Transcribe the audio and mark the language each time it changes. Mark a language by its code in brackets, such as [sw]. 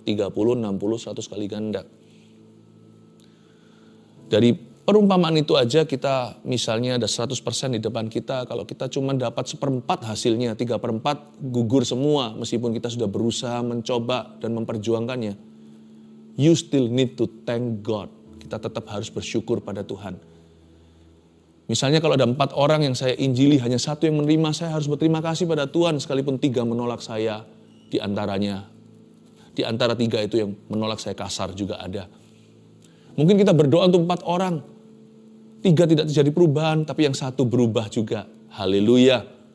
[id] 30, 60, 100 kali ganda. Dari perumpamaan itu aja kita misalnya ada 100% di depan kita. Kalau kita cuma dapat 1/4 hasilnya, 3/4 gugur semua. Meskipun kita sudah berusaha mencoba dan memperjuangkannya. [en] You still need to thank God. [id] Kita tetap harus bersyukur pada Tuhan. Misalnya kalau ada 4 orang yang saya injili, hanya 1 yang menerima, saya harus berterima kasih pada Tuhan. Sekalipun 3 menolak saya, di antara 3 itu yang menolak saya kasar juga ada. Mungkin kita berdoa untuk 4 orang. 3 tidak terjadi perubahan, tapi yang 1 berubah juga. Haleluya.